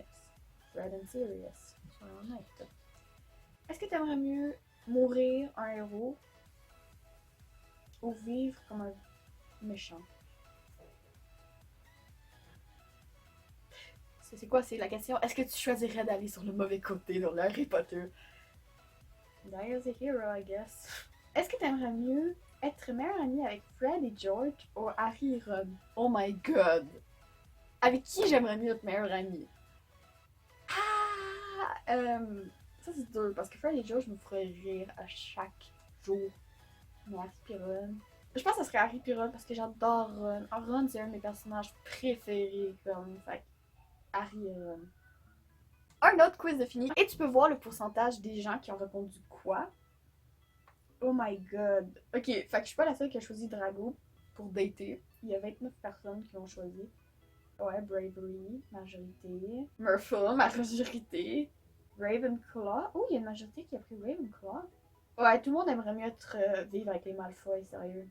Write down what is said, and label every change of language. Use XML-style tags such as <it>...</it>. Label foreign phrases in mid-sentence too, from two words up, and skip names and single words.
<fr>Fred et Sirius, soyons honnêtes. Est-ce que t'aimerais mieux mourir un héros ou vivre comme un méchant? C'est quoi, c'est la question? Est-ce que tu choisirais d'aller sur le mauvais côté dans le Harry Potter?</fr> <en>Die as a hero, I guess.</en> <fr>Est-ce que t'aimerais mieux être meilleure amie avec Fred et George ou Harry et Ron?</fr> <en>Oh my god!</en> <fr>Avec qui j'aimerais mieux être meilleure amie? Ah! Ça c'est dur parce que Fred et George me feraient rire à chaque jour. Mais Harry et Ron... Je pense que ça serait Harry et Ron parce que j'adore Ron. Ron c'est un de mes personnages préférés comme... Fait Harry et Ron. Un autre quiz de fini. Et tu peux voir le pourcentage des gens qui ont répondu quoi.</fr> <en>Oh my god.</en> <fr>Ok, fait que je suis pas la seule qui a choisi Drago pour dater. Il y a 29 personnes qui l'ont choisi. Ouais, Bravery, majorité. Murphy, majorité. Ravenclaw. Oh, il y a une majorité qui a pris Ravenclaw. Ouais, tout le monde aimerait mieux être vivre avec les Malfoy, sérieux.</fr>